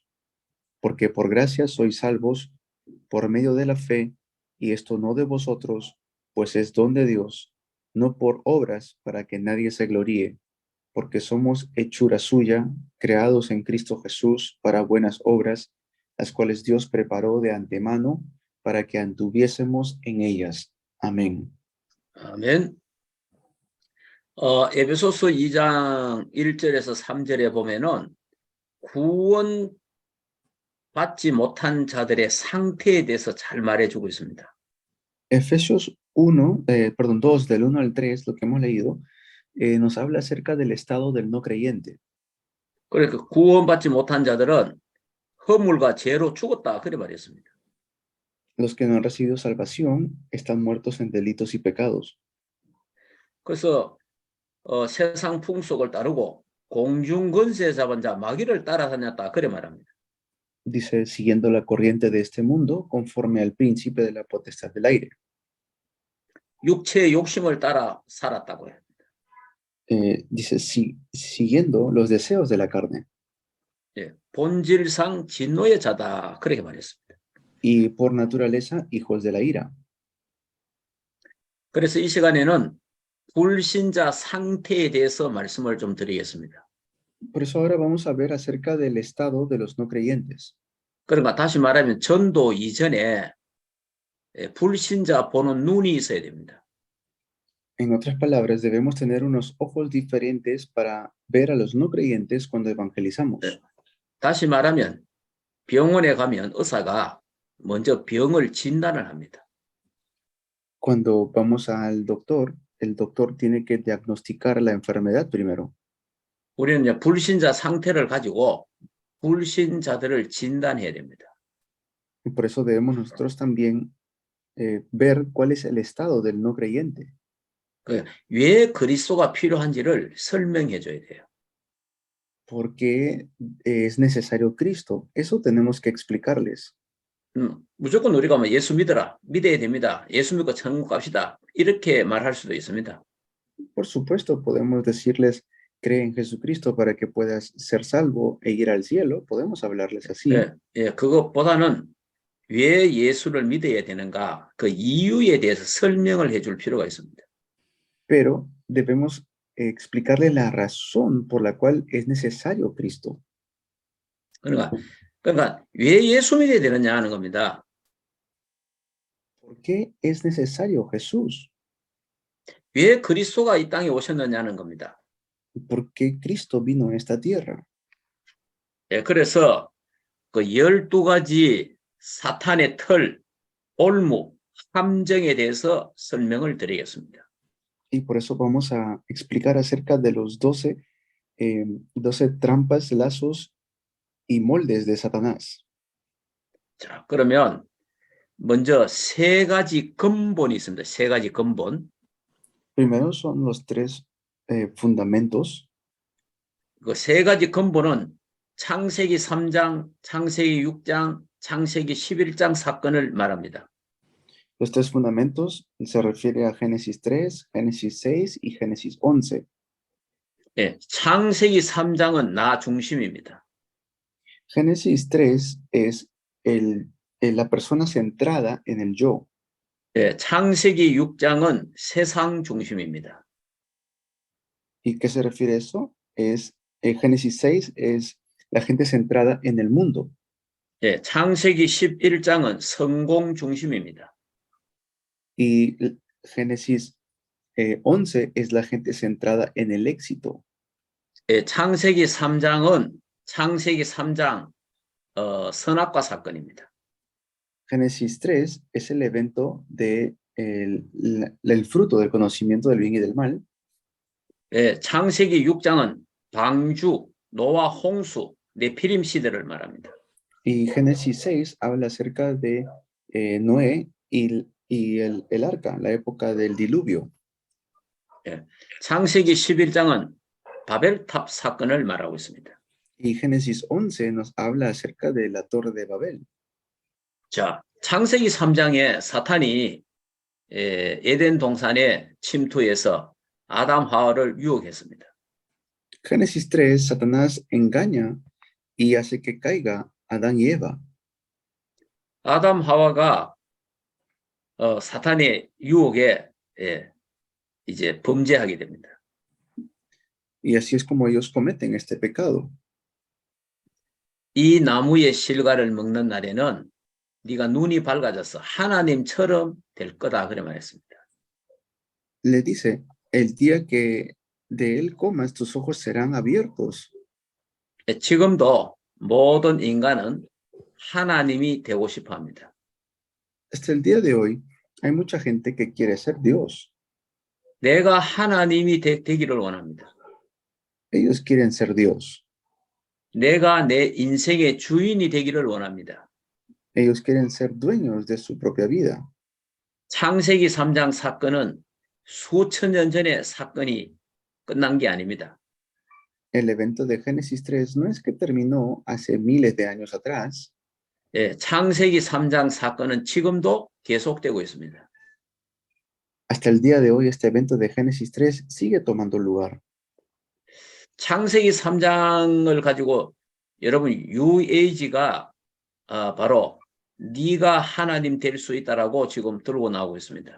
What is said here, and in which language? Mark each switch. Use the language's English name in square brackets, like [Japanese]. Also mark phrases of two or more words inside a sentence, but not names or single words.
[Spanish] Porque por gracia sois salvos por medio de la fe, y esto no de vosotros, pues es don de Dios, no por obras para que nadie se gloríe, porque somos hechura suya, creados en Cristo Jesús para buenas obras, las cuales Dios preparó de antemano para que anduviésemos en ellas. Amén. [Korean] 아멘. 에베소서 2장 1절에서 3절에 보면은 구원 받지 못한 자들의 상태에 대해서 잘 말해주고 있습니다. [Spanish] Efesios 2 del 1 al 3, lo que hemos leído, nos habla acerca del estado del no creyente. [Korean] 그러니까 구원받지 못한 자들은 허물과 죄로 죽었다 그래 말했습니다. [Spanish] Los que no han recibido salvación están muertos en delitos y pecados. [Korean] 그래서 세상 풍속을 따르고 공중 권세 잡은 자 마귀를 따라다녔다 그래 말합니다. [Spanish] Dice, siguiendo la corriente de este mundo, conforme al príncipe de la potestad del aire. [Korean] 육체의 욕심을 따라 살았다고요. [Spanish] Dice, siguiendo los deseos de la carne. [Korean] 예, 본질상 진노의 자다 그렇게 말했습니다. [Spanish] Y por naturaleza, hijos de la ira. [Korean] 그래서 이 시간에는 불신자 상태에 대해서 말씀을 좀 드리겠습니다. [Spanish] Por eso ahora vamos a ver acerca del estado de los no creyentes. [Korean] 그러니까 다시 말하면 전도 이전에 불신자 보는 눈이 있어야 됩니다. [Spanish] En otras palabras, debemos tener unos ojos diferentes para ver a los no creyentes cuando evangelizamos. [Korean] 다시 말하면 병원에 가면 의사가 먼저 병을 진단을 합니다. [Spanish] Cuando vamos al doctor, el doctor tiene que diagnosticar la enfermedad primero. [Korean] 우리는 이제 불신자 상태를 가지고 불신자들을 진단해야 됩니다. [Spanish] Y por eso debemos nosotros también ver cuál es el estado del no creyente. [Korean] 왜 그리스도가 필요한지를 설명해 줘야 돼요. [Spanish] ¿Por qué es necesario Cristo? Eso tenemos que explicarles. [Korean] 무조건 우리가 뭐 예수 믿어야 됩니다. 예수 믿고 천국 갑시다. 이렇게 말할 수도 있습니다. [Spanish] Por supuesto, podemos decirles, cree en Jesucristo para que puedas ser salvo e ir al cielo. Podemos hablarles así. [Korean] 그것보다는 왜 예수를 믿어야 되는가 그 이유에 대해서 설명을 해줄 필요가 있습니다. [Spanish] Pero debemos explicarle la razón por la cual es necesario Cristo. [Korean] 그러니까 왜 예수 믿어야 되느냐 하는 겁니다. [Spanish] ¿Por qué es necesario Jesús? [Korean] 왜 그리스도가 이 땅에 오셨느냐는 겁니다. [Spanish] ¿Por qué Cristo vino a esta tierra? [Korean] 그래서 그 12가지 사탄의 털, 올무, 함정에 대해서 설명을 드리겠습니다. [Spanish] Y por eso vamos a explicar acerca de los 12 trampas, lazos y moldes de Satanás. [Korean] 자, 그러면 먼저 세 가지 근본이 있습니다. 세 가지 근본. [Spanish] Primero son los tres fundamentos. [Korean] 그 세 가지 근본은 창세기 3장, 창세기 6장, 창세기 11장 사건을 말합니다. [Spanish] Los tres fundamentos se refiere a Génesis 3, Génesis 6 y Génesis 11. [Korean] 예, 창세기 3장은 나 중심입니다. [Spanish] Génesis 3 es la persona centrada en el yo. [Korean] 예, 창세기 6장은 세상 중심입니다. [Spanish] ¿Y qué se refiere a eso? Génesis 6 es la gente centrada en el mundo. [Korean] 예, 창세기 11장은 성공 중심입니다. [Spanish] Y Génesis 11 es la gente centrada en el éxito. [Korean] 예, 창세기 3장은 창세기 3장 선악과 사건입니다. [Spanish] Génesis 3 es el evento de el fruto del conocimiento del bien y del mal. [Korean] 예, 창세기 6장은 방주, 노아 홍수, 네피림 시대를 말합니다. [Spanish] Y Génesis 6 habla acerca de Noé y el arca, la época del diluvio. [Korean] 예, 창세기 11장은 바벨탑 사건을 말하고 있습니다. [Spanish] Y Génesis 11 nos habla acerca de la torre de Babel. [Korean] 자, 창세기 3장에 사탄이 에덴 동산에 침투해서 아담 하와를 유혹했습니다. [Spanish] Génesis 3, Satanás engaña y hace que caiga Adán y Eva. [Korean] 아담 하와가 사탄의 유혹에 이제 범죄하게 됩니다. [Spanish] Y así es como ellos cometen este pecado. [Korean] 이 나무의 실과를 먹는 날에는 네가 눈이 밝아져서 하나님처럼 될 거다 그래 말했습니다. [Spanish] Le dice, el día que de él comas, tus ojos serán abiertos. [Korean] 지금도 모든 인간은 하나님이 되고 싶어 합니다. [Spanish] Hasta el día de hoy, hay mucha gente que quiere ser Dios. [Korean] 내가 하나님이 되기를 원합니다. [Spanish] Ellos quieren ser Dios. [Korean] 내가 내 인생의 주인이 되기를 원합니다. [Spanish] Ellos quieren ser dueños de su propia vida. [Korean] 창세기 3장 사건은 수천 년 전에 사건이 끝난 게 아닙니다. [Spanish] El evento de Génesis 3 no es que terminó hace miles de años atrás. [Korean] 예, 창세기 3장 사건은 지금도 계속되고 있습니다. [Spanish] Hasta el día de hoy, este evento de Génesis 3 sigue tomando lugar. [Korean] 창세기 3장을 가지고 여러분 UAG가 바로 네가 하나님 될 수 있다라고 지금 들고 나오고 있습니다.